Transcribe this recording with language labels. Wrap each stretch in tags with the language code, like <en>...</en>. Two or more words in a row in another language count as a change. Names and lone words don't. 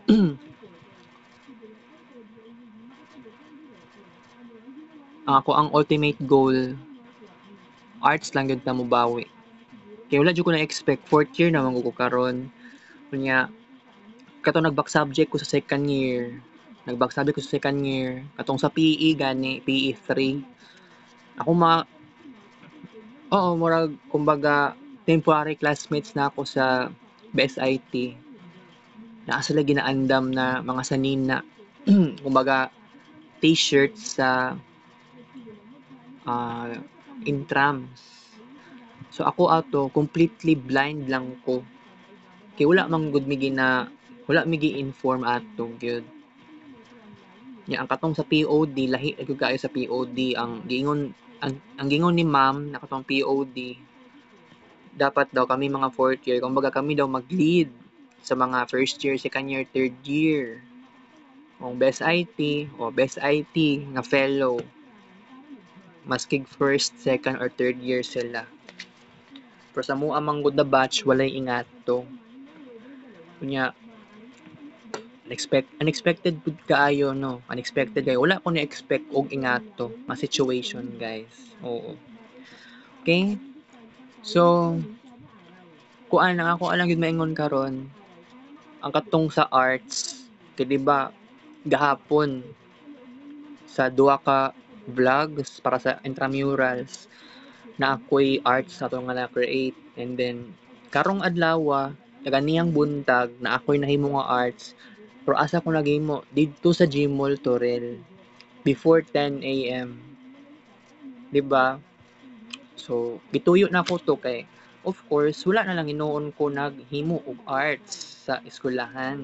<ceb>Ang ultimate goal, arts lang yun ta mo bawi. Kaya wala jud ko na expect</ceb> <en>fourth year</en> <ceb>naman ko karon. Kunya kato nag-</ceb> <en>back subject</en> <ceb>ko sa</ceb> <en>second year.</en> <ceb>Nag-</ceb> <en>back subject</en> <ceb>ko sa</ceb> <en>second year.</en> <ceb>Katong sa PE gani, PE 3. Ako oo, murag kumbaga</ceb> <en>temporary classmates</en> <ceb>na ako sa BSIT. Naa sila ginaandam na mga sanina. Kumbaga t-shirt sa intrams. So ako ato</ceb> <en>completely blind</en> <ceb>lang ko. Kay wala man gud wala mi gi-inform ato gyud. Nya ang katong sa POD lahi gyud kaayo sa POD ang gingon ni ma'am na katong POD dapat daw kami mga</ceb> <en>fourth year</en> <ceb>kumbaga kami daw mag-lead sa mga</ceb> <en>first year, second year, third year.</en> <ceb>Kung</ceb> <en>best IT</en> <ceb>o</ceb> <en>best IT</en> <ceb>nga fellow maskig</ceb> <en>first, second or third year</en> <ceb>sila. Pero sa mua man gud na batch walay ingato. Kunya unexpected pud kaayo no. Unexpected kayo. Wala ko na-expect og ingato nga situation, guys. Oo. Okay? So, kuan lang ako alang gyud maingon karon. Ang katong sa arts, kay di ba gahapon sa duha ka vlogs para sa intramurals na ako'y arts na to nga na-create</ceb> <en>and then</en> <ceb>karong adlaw taganiyang buntag na ako'y nahimo nga arts pero asa ko naghimo didto sa Gmall Torel</ceb> <en>before 10 AM,</en> <ceb>di ba? So gituyo na ko to kay</ceb> <en>of course</en> <ceb>wala na lang hinuon ko naghimo og arts sa eskwelahan.</ceb>